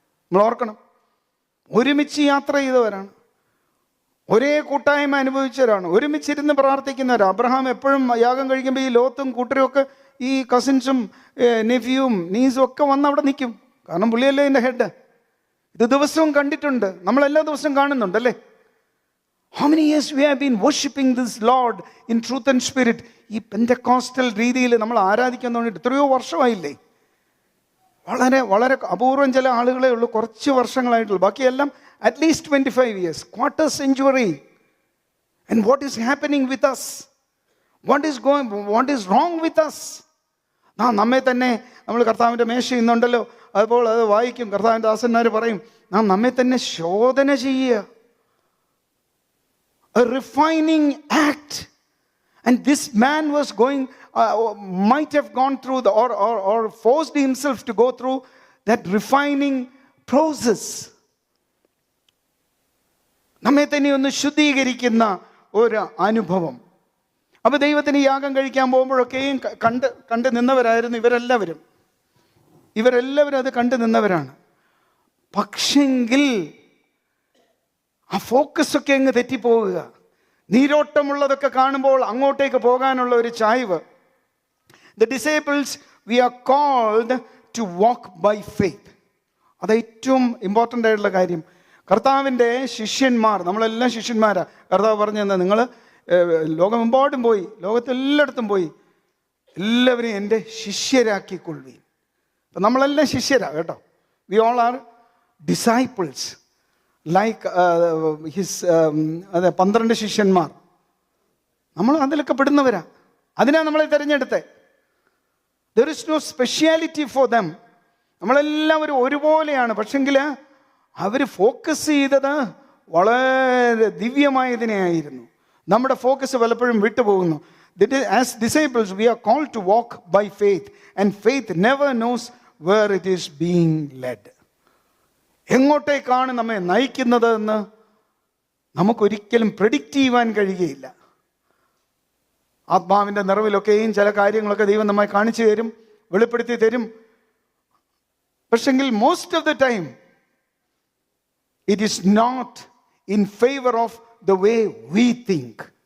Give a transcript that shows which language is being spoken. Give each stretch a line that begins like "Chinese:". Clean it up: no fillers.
Malayalam: നമ്മൾ ഓർക്കണം, ഒരുമിച്ച് യാത്ര ചെയ്തവരാണ്, ഒരേ കൂട്ടായ്മ അനുഭവിച്ചവരാണ്, ഒരുമിച്ചിരുന്ന് പ്രാർത്ഥിക്കുന്നവരാണ്. അബ്രഹാം എപ്പോഴും യാഗം കഴിക്കുമ്പോൾ ഈ ലോത്തും കൂട്ടരും ഒക്കെ, ഈ കസിൻസും നെഫ്യൂവും നീസും ഒക്കെ വന്ന് അവിടെ നിൽക്കും. കാരണം പുള്ളിയല്ലേ എൻ്റെ ഹെഡ്. ഇത് ദിവസവും കണ്ടിട്ടുണ്ട്, നമ്മളെല്ലാ ദിവസവും കാണുന്നുണ്ട് അല്ലേ.
English: How many years we have been worshiping this Lord in truth and spirit?
Malayalam: ഈ പെന്തക്കോസ്റ്റൽ രീതിയിൽ നമ്മൾ ആരാധിക്കാൻ തുടങ്ങിയിട്ട് എത്രയോ വർഷമായില്ലേ. വളരെ വളരെ അപൂർവം ചില ആളുകളെ ഉള്ളൂ കുറച്ച് വർഷങ്ങളായിട്ടുള്ളൂ. ബാക്കിയെല്ലാം
English: At least 25 years, quarter century. And what is happening with us? What is wrong with us?
Malayalam: നമ്മെ തന്നെ നമ്മൾ കർത്താവിൻ്റെ മേശ ഇന്നുണ്ടല്ലോ, അതുപോലെ അത് വായിക്കും. കർത്താവിൻ്റെ ദാസന്മാർ പറയും, നാം നമ്മെ തന്നെ ശോധന ചെയ്യുക.
English: A refining act. And this man was might have gone through or forced himself to go through that refining process.
Malayalam: നമ്മെ തന്നെ ഒന്ന് ശുദ്ധീകരിക്കുന്ന ഒരു അനുഭവം. അപ്പോൾ ദൈവത്തിന് യാഗം കഴിക്കാൻ പോകുമ്പോഴൊക്കെയും കണ്ട് നിന്നവരായിരുന്നു ഇവരെല്ലാവരും അത് കണ്ടു നിന്നവരാണ്. പക്ഷെങ്കിൽ ആ ഫോക്കസൊക്കെ അങ്ങ് തെറ്റിപ്പോവുക. നീരോട്ടമുള്ളതൊക്കെ കാണുമ്പോൾ അങ്ങോട്ടേക്ക് പോകാനുള്ള ഒരു ചായ്വ്.
English: The disciples, we are called to walk by faith.
Malayalam: അത് ഏറ്റവും ഇമ്പോർട്ടൻ്റ് ആയിട്ടുള്ള കാര്യം. കർത്താവിൻ്റെ ശിഷ്യന്മാർ, നമ്മളെല്ലാം ശിഷ്യന്മാരാണ്. കർത്താവ് പറഞ്ഞു തന്നെ, നിങ്ങൾ ലോകമെമ്പാടും പോയി, ലോകത്തെല്ലായിടത്തും പോയി എല്ലാവരെയും എൻ്റെ ശിഷ്യരാക്കിക്കൊള്ളുവീൻ. അപ്പം നമ്മളെല്ലാം ശിഷ്യരാണ് കേട്ടോ.
English: We all are disciples. Like his
Malayalam: 12 ശിഷ്യന്മാർ, നമ്മൾ അതിലൊക്കെ പെടുന്നവരാ. അതിനാണ് നമ്മളെ തിരഞ്ഞെടുത്തത്.
English: There is no speciality for them.
Malayalam: നമ്മളെല്ലാവരും ഒരുപോലെയാണ്. പക്ഷെങ്കിൽ അവർ ഫോക്കസ് ചെയ്തത് വളരെ ദിവ്യമായതിനെയായിരുന്നു. നമ്മുടെ ഫോക്കസ് പലപ്പോഴും വിട്ടുപോകുന്നു.
English: As disciples, we are called to walk by faith, and faith never knows where it is being led.
Malayalam: എങ്ങോട്ടേക്കാണ് നമ്മെ നയിക്കുന്നത് എന്ന് നമുക്കൊരിക്കലും പ്രെഡിക്റ്റ് ചെയ്യുവാൻ കഴിയുകയില്ല. ആത്മാവിൻ്റെ നിറവിലൊക്കെയും ചില കാര്യങ്ങളൊക്കെ ദൈവം നമ്മെ കാണിച്ചു തരും, വെളിപ്പെടുത്തി തരും. പക്ഷെങ്കിൽ
English: Most of the time it is not in favour of the way we think.